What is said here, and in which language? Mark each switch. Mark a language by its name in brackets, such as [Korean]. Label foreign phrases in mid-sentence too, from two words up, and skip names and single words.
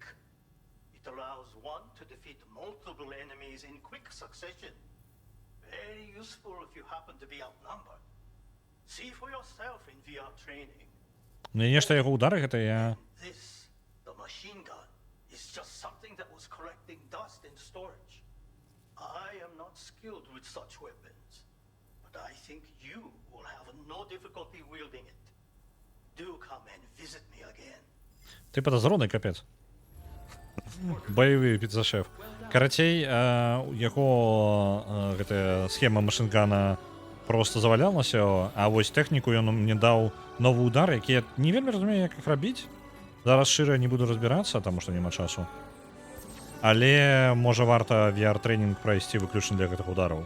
[English] It allows one to defeat multiple enemies in quick succession. Very useful if you happen to be outnumbered. See for yourself in VR training. [Belarusian] Мне нечто яго удары гэта я... [English] This, the machine gun, is just something that was collecting dust in storage. I am not skilled with such weapons, but I think you will have no difficulty wielding it. Do come and visit me again. [Belarusian] Ты подазроны, капец. Баявы піца-шеф. Карацей, яго гэтая схема машынгана просто завалялася, а вось тэхніку ён мне даў новы удар, які я не вельмі разумею, як іх рабіць. Зараз шчыра не буду разбірацца, таму што няма часу. Але можа варта VR-трэнінг прайсці выключна для гэтых удараў.